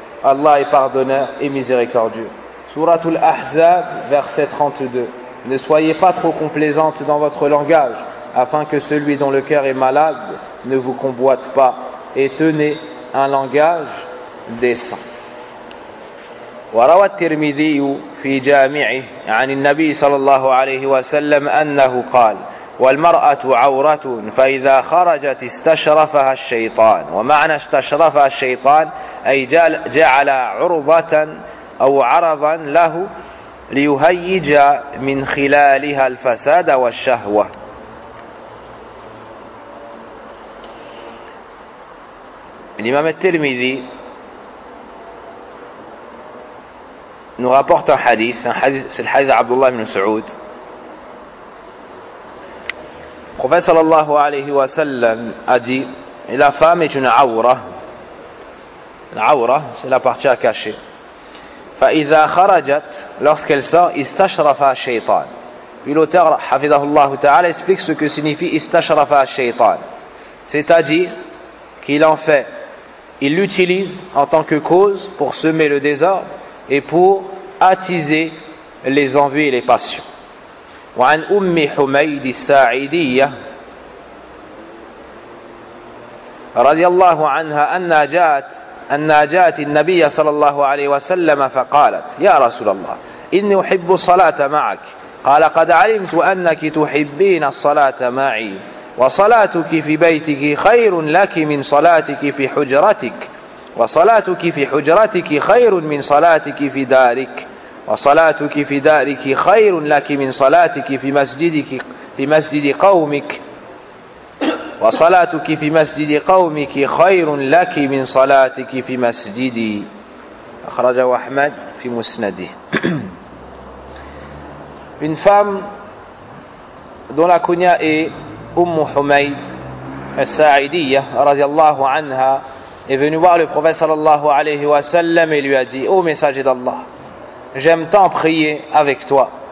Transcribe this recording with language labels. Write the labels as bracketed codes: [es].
[fr] Allah est pardonneur et miséricordieux. Suratul Ahzab, verset 32, ne soyez pas trop complaisantes dans votre langage, afin que celui dont le cœur est malade ne vous convoite pas, et tenez un langage décent. [ar] وروى الترمذي في جامعه عن النبي صلى الله عليه وسلم أنه قال والمرأة عورة فإذا خرجت استشرفها الشيطان ومعنى استشرفها الشيطان أي جعل عرضة أو عرضا له ليهيج من خلالها الفساد والشهوة. [fr] الإمام الترمذي nous rapporte un hadith, c'est le hadith d'Abdullah ibn Saoud. Le prophète sallallahu alayhi wa sallam a dit, la femme est une awra. L'awra, c'est la partie à cacher. [ar] Fa'idha kharajat, [fr] lorsqu'elle sort, [ar] istashrafa shaytan. [fr] Puis l'auteur, hafidhahullah ta'ala, explique ce que signifie [ar] istashrafa shaytan. [fr] C'est-à-dire qu'il en fait, il l'utilise en tant que cause pour semer le désordre et pour attiser les envies et les passions. [ar] وعن أم حميد الساعدية رضي الله عنها أنها جاءت النبي صلى الله عليه وسلم فقالت يا رسول الله إني أحب الصلاة معك. قال قد علمت أنك تحبين الصلاة معي وصلاتك في بيتك خير لك من صلاتك في حجرتك وصلاتك في حجرتك خير من صلاتك في دارك وصلاتك في دارك خير لك من صلاتك في مسجدك في مسجد قومك وصلاتك في مسجد قومك خير لك من صلاتك في مسجدي. أخرجه أحمد في مسنده. [fr] Une femme dont la kunya est Umm Humayd al-Sa'idiyya radiallahu anha est venue voir le prophète sallallahu alayhi wa sallam et lui a dit: Ô messager d'Allah, j'aime tant prier avec toi.